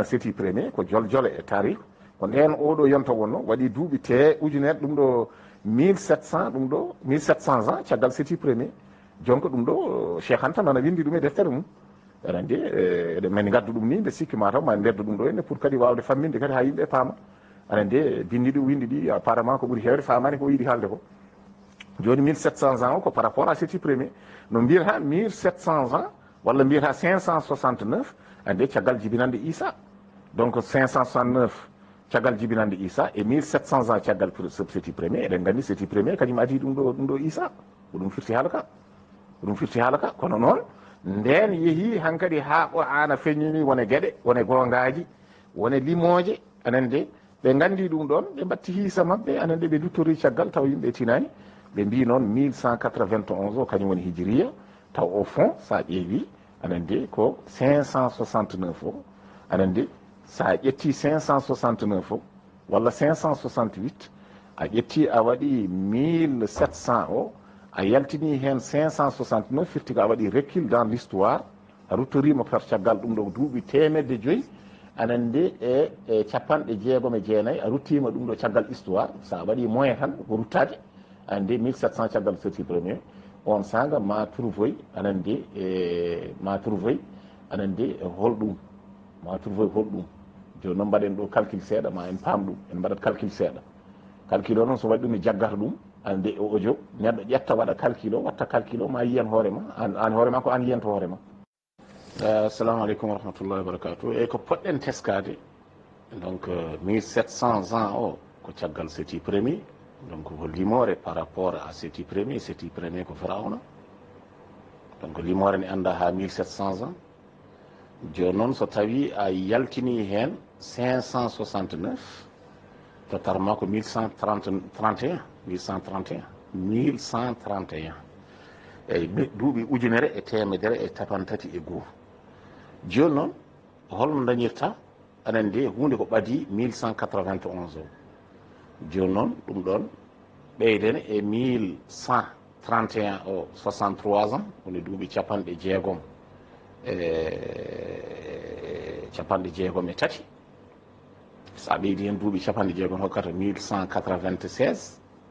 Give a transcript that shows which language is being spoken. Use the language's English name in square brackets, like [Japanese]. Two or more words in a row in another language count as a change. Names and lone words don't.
[Fula] séti premier ko joljole e tarih ko nden oɗo yonta wonno waɗi duuɓi te ujunere ɗum ɗo 1700 ɗum ɗo 1700 ans caggal séti premier jonka ɗum ɗo cheikh anta nana windi ɗum e deftere mum aɗa andi eɗen mani gaddu ɗum ni mbe sikki mataw ma ndedda ɗum ɗo henne pour kadi wawde famminde kadi ha yimɓe paama aɗa andi bindiɗi windi ɗi apparemment ko ɓuuri hewde famani ko yiiɗi haalde ko joni 1700 ans o ko [French] par rapport à [Fula] séti premier no mbiyata 1700 ans walla mbiyata 569 ande caggal jibinande Issa donc 569 caggal jibinande Issa et 1700 ans caggal séti premier eɗen gandi séti premier kañum adi ɗum ɗo Issa ko ɗum firti haala ka kono noon nden yeehi hankkadi ha qur'ana feññini wone gueɗe wone gongaji wone limoje anen de ɓe gandi ɗum ɗon ɓe mbatti hiisa mabɓe anen de ɓe duttori caggal taw yimɓe tinani ɓe mbi noon 1191 o kañum woni hijiriya taw [French] au fond [Fula] sa ƴeewi anen de ko 569 o anen de sa ƴetti 569 o walla 568 a ƴetti a waɗi 1700 o a yaltini hen 569 firti ko a waɗi [French] recul dans l'histoire [Fula] a ruttorima par caggal ɗum ɗo duuɓi temedde joyyi anen de e capanɗe jeegom e jeenayyi a ruttima ɗum ɗo caggal histoire sa waɗi moyen tan ko ruttade ande 1700 caggal séti premier on sanga ma trouvoy anen de ma trouvoy anen de holɗum joni noon mbaɗen ɗo calcul seeɗa ma en paam ɗum en mbaɗat calcul seeɗa calcul o noon so waɗi ɗum e jaggata ɗum ande o audio neɗɗo ƴetta waɗa calcul o watta calcul o ma yiyan hoorema an hoorema ko an yiyanta hoorema [Arabic] السلام عليكم ورحمة الله وبركاته [Fula] eyyi ko poɗɗen teskade donc 1700 ans o ko caggal séti premier donc ko limore [French] par rapport à [Fula] séti premier ko firawna donc limore ne anda ha 1700 ans joni noon so tawi a yaltini hen 569 totalement ko 1131 1131 eyyi duuɓi ujunere e temedere e tapantati e goho joni noon holno dañirta aɗa andi hunde ko ɓaadi 1191 o joni noon ɗum ɗon ɓeydene e 1131 o 63 ans woni duuɓi capanɗe jeegom capanɗe jeegom e tati sa ɓeydi hen duuɓi capanɗe jeegom hokkata 1196